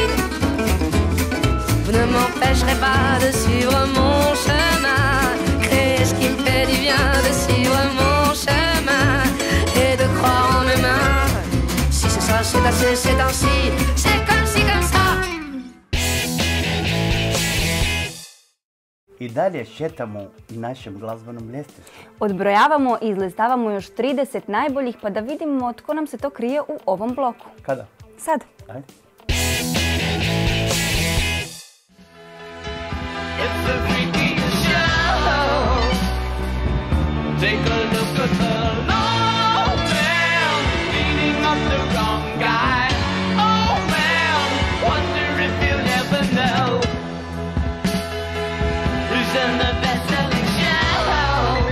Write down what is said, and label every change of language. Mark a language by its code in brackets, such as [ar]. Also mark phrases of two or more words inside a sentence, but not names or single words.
[fr] Vous ne m'empêcherez pas de suivre mon chemin, créer ce qui me fait du bien, de suivre mon chemin. c'est assez, c'est ainsi, c'est comme si, comme ça. [hr] I dalje šetamo našem glazbenom ljestvicu. Odbrojavamo i izlistavamo još 30 najboljih pa da vidimo tko nam se to krije u ovom bloku. Kada? Sad. Ajde. [en] It's a freaky show. Take a look at the long man beating up the wrong guy. Oh man, wonder if you'll ever know who's in the best-selling show.